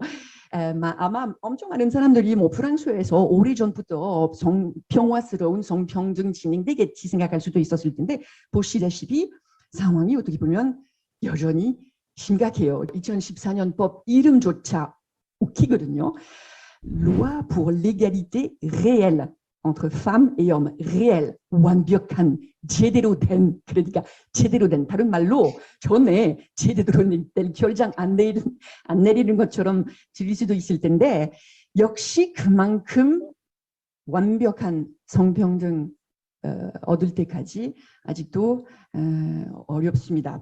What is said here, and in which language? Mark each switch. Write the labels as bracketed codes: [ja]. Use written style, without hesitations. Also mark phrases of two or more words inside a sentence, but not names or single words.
[ko] 아마 엄청 많은 사람들이 뭐 프랑스에서 오래전부터 평화스러운 성평등 진행되겠지 생각할 수도 있었을 텐데 보시다시피 상황이 어떻게 보면 여전히 심각해요. 2014년 법 이름조차 웃기거든요. [fr] Loi pour l'égalité réelle entre femmes et hommes. réel, [ko] 완벽한, 제대로 된, 그러니까 제대로 된, 다른 말로 전에 제대로 된 결정 안 내리는 것처럼 들릴 수도 있을 텐데 역시 그만큼 완벽한 성평등 얻을 때까지 아직도 어렵습니다.